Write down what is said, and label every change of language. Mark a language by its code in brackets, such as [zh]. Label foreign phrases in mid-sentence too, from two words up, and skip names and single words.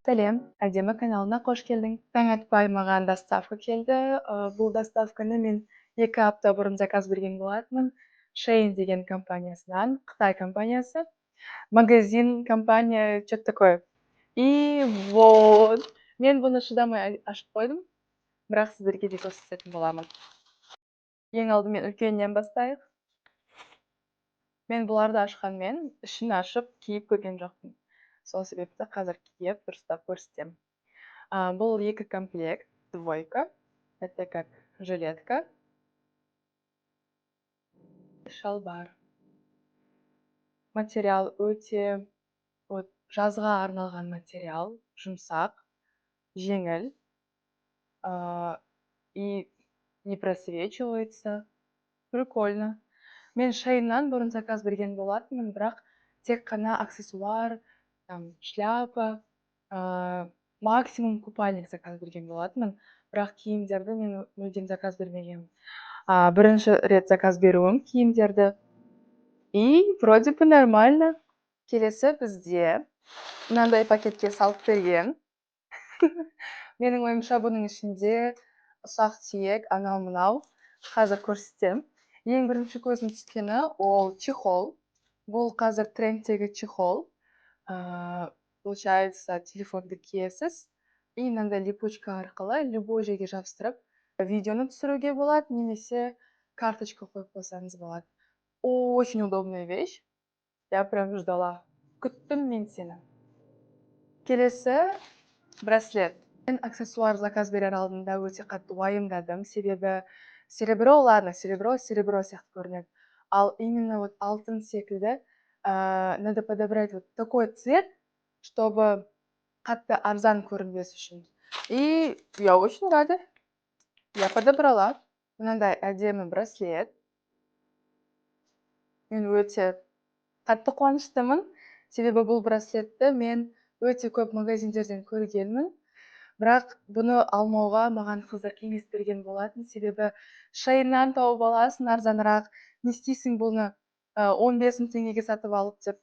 [kk] Сәлем, әдемі каналына қош келдің. Таң атпай маған доставка келді. Бұл доставканы мен 2 апта бұрын заказ берген болатынмын. Shein деген компаниясынан, Қытай компаниясы. [ru] Магазин, компания, что-то такое. И вот, [kk] мен бұны шыдамай ашып қойдым, бірақ сіздерге де көрсететін боламын. Ең алдымен үлкеннен бастайық. Мен бұларды ашқанмен ішін ашып киіп көрген жоқпын. Сол себепті қазір киіп дұрыстап көрсетемін. Бұл 2 комплект, двойка. [ru] Это как жилетка. [kk] Шалбар. Материал өте жазға арналған материал, жұмсақ, жеңіл. [ru] И не просвечивается. Прикольно. [kk] Мен Shein'нан бұрын заказ берген болатынмын, бірақ тек қана аксессуар, шляпа, максимум купальник заказ берген болатынмын, бірақ киімдерді мен мүлдем заказ бермегенмін. Бірінші рет заказ беруім киімдерді. [ru] И вроде бы нормально. [kk] Келесі бізде мынандай пакетке салып берген. Менің ойымша бұның ішінде ұсақ түйек, анау мынау. Қазір көрсетем. Ең бірінші көзім түскені ол чехол. Бұл қазір трендтегі чехол. Получается, телефонды киесіз. И мынандай липучка арқылы любой жерге жабыстырып, видеоны түсіруге болады, немесе карточка қойып қойсаңыз болады. [ru] Очень удобная вещь. Я прям ждала. [kk] Күттім мен сені. Келесі браслет. Мен аксессуар заказ берер алдында өте қатты уайымдадым, себебі серебро сияқты көрінеді. [ru] Ал именно вот [kk] алтын секілді [ru] надо подобрать вот такой цвет, чтобы [kk] қатты арзан көрінбес үшін. [ru] И я очень рада. Я подобрала. [kk] Мынандай әдемі браслет. Мен өте қатты қуаныштымын, себебі бұл браслетті мен өте көп магазиндерден көргенмін. Бірақ бұны алмауға маған қыздар кеңес берген болатын, себебі Shein'нан тауып аласың арзанырақ, не істейсің бұны 15 000 теңгеге сатып алып деп.